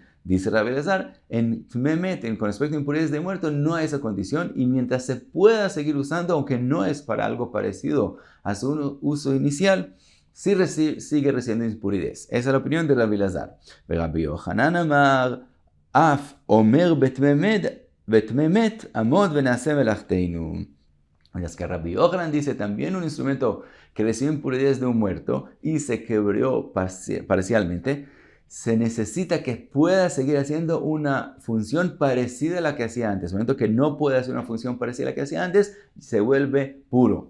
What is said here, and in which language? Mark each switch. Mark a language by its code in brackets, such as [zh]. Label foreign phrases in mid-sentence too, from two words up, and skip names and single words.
[es] Dice Rabbi Elazar, con respecto a impurezas de muerto no hay esa condición, y mientras se pueda seguir usando, aunque no es para algo parecido a su uso inicial, sí sigue recibiendo impurezas. Esa es la opinión de Rabbi Elazar. [he] רבי יוחנן אמר, אף אומר בטמאי מת עומד ונעשה מלאכתנו. [es] Mientras que Rabbi Yochanan dice también un instrumento que recibe impurezas de un muerto y se quebró parcialmente, se necesita que pueda seguir haciendo una función parecida a la que hacía antes. En el momento que no puede hacer una función parecida a la que hacía antes, se vuelve puro.